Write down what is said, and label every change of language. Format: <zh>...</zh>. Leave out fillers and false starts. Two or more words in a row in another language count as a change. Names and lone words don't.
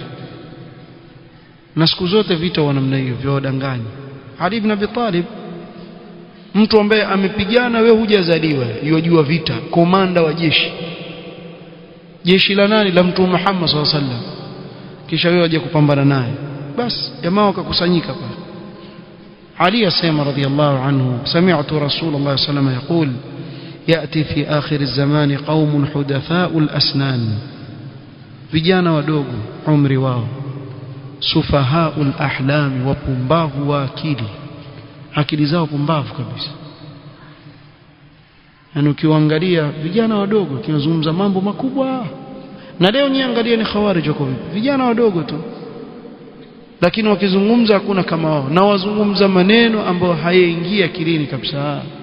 <sw>Na siku zote vita wa namna hiyo vyawadanganya. Ali ibn Abi Talib, mtu ambaye amepigana, wewe hujazaliwa, yajua vita, komanda wa jeshi la nani? La Mtume Muhammad</sw> <ar>صلى الله عليه وسلم.</ar> <sw>Kisha wewe waje kupambana naye, basi jamaa wakakusanyika pale.</sw> <ar>علي السيما رضي الله عنه سمعت رسول الله صلى الله عليه وسلم يقول يأتي في آخر الزمان قوم حدثاء الأسنان,</ar> <sw>vijana wadogo umri wao,</sw> <ar>سفهاء الأحلام,</ar> <sw>wapumbavu wa akili zao pumbavu kabisa. Yani ukiangalia vijana wadogo kinazungumza mambo makubwa, na leo niangalia ni khawarij wako vipi, vijana wadogo tu, lakini wakizungumza hakuna kama wao, na wazungumza maneno ambayo hayaingia akilini kabisa.</sw>